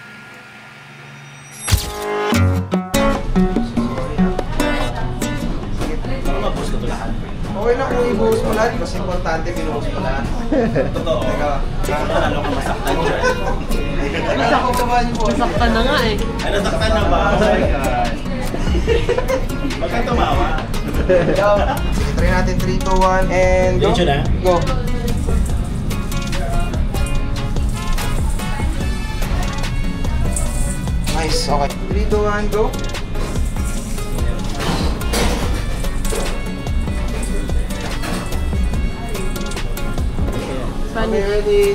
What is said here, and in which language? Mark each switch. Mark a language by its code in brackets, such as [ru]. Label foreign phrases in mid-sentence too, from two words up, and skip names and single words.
[tl] Okay lang kung ibuhos mo lahat kasi importante binuhos mo lahat. Totoo. Teka. Ano ka masaktan dyan? Masaktan ka ba niyo po? Masaktan na nga eh. Ay, nasaktan na ba? [en] Oh my God. [tl] Huwag kang tumawa. Sige, try natin 3, 2, 1, [en] and go. [tl] Diretso na? [en] Go. Nice, okay. 3, 2, 1, go. Okay, ready?